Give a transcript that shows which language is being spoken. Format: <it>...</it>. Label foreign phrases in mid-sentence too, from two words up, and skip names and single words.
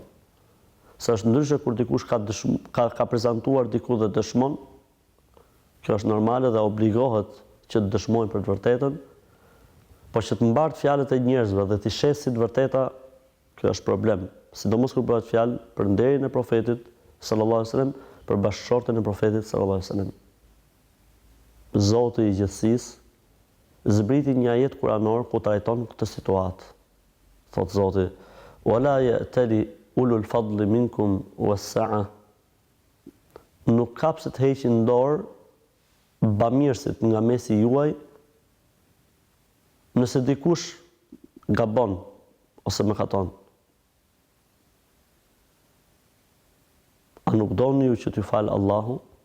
<sq>Se është ndryshe kur dikush ka prezantuar diku dhe dëshmon, kjo është normale dhe obligohet që të dëshmojnë për të vërtetën, por që të mbart fjalët e njerëzve dhe të shes si të vërteta, kjo është problem. Sidomos kur bëhet fjalë për nderin e profetit</sq> <ar>صلى الله عليه وسلم,</ar> <sq>për bashkëshorten e profetit</sq> <ar>صلى الله عليه وسلم.</ar> <sq>Zoti i gjithësisë zbriti një ajet kuranor ku trajton këtë situatë. Thot Zoti:</sq> <ar>"ولا يأتل أولو الفضل منكم والسعة."</ar> <sq>Nuk kapse të heqin dorë bamirësit nga mesi juaj, nëse dikush gabon ose mëkaton. A nuk doni ju që t'ju falë Allahu?</sq>